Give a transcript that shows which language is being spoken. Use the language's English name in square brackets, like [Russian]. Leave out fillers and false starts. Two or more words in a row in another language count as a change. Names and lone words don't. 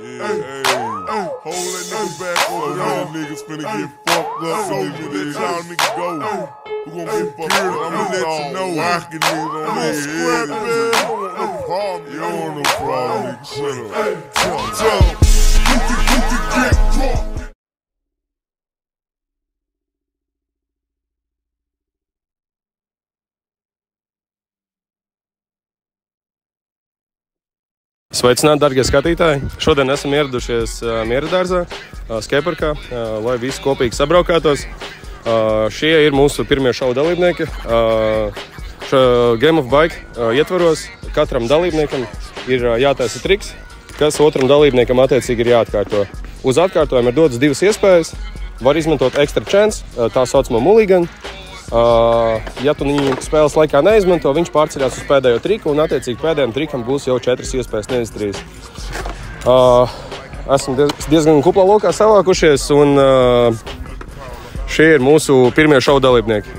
[English] Hold that nigga back over there. Niggas finna get fucked up. So let y'all niggas go. We gon' get fucked up. I'ma let you know. Rockin' niggas on this scrap, man. I don't want no problem. You don't want no problem, nigga. Shut up. You can get drunk. [Latvian] Sveicināti, darbie skatītāji! Šodien esam ieradušies Miera dārzā, skateparkā, lai visi kopīgi sabraukātos. Šie ir mūsu pirmie šovu dalībnieki. Game of Bike ietvaros katram dalībniekam ir jātaisa triks, kas otram dalībniekam attiecīgi ir jāatkārto. Uz atkārtojumu ir dotas divas iespējas. Var izmantot [English] extra chance, [Latvian] tā saucamo mulliganu. Ja tu viņu spēles laikā neizmanto, viņš pārceļās uz pēdējo triku, un attiecīgi pēdējiem trikam būs jau 4 iespējas, nevis 3. Esam diezgan kuplā lokā savākušies, un šie ir mūsu pirmie šovu dalībnieki.